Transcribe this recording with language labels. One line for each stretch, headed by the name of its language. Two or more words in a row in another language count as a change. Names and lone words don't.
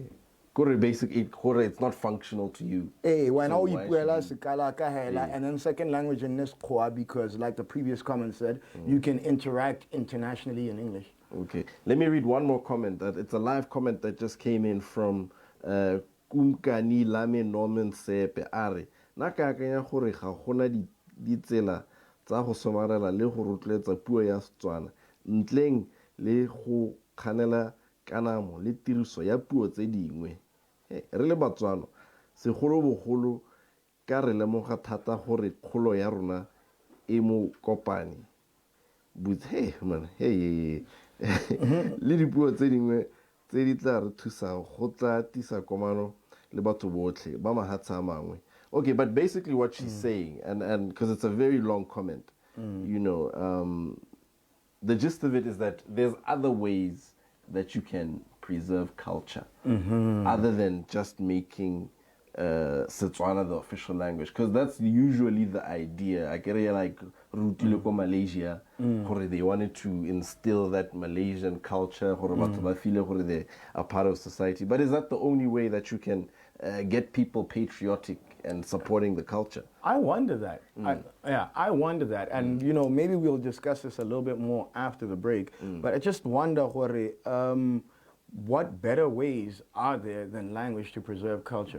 English: Basically, it's not functional to you. Hey, when all you and then second language in this because like the previous comment said, you can interact internationally in English. Okay. Let me read one more comment. It's a live comment that just came in from Kumkani Lame Norman Sepe Are.
Tswana: Naka akanya gore ga gona ditsela tsa go somarela le go rotloetsa puo ya Setswana ntleng le go kganela kanamo le tiriso ya puo tse dingwe. Re le Batswana segolobogolo ka re lemoga thata gore kgolo ya rona e mo kopane
English: but hey man
Tswana: le dipuo tse dingwe tse di tla re thusang go tla tisa komano le batho botlhe ba mahatsha a mangwe.
English: Okay, but basically what she's saying and because it's a very long comment, the gist of it is that there's other ways that you can preserve culture other than just making Setswana the official language, because that's usually the idea. I get it, like
Tswana: rutile ko Malaysia, gore
English: they wanted to instill that Malaysian culture,
Tswana: gore batho ba feel gore
English: they are part of society. But is that the only way that you can get people patriotic and supporting the culture? I wonder that. I wonder that. And, you know, maybe we'll discuss this a little bit more after the break. But I just wonder, what better ways are there than language to preserve culture?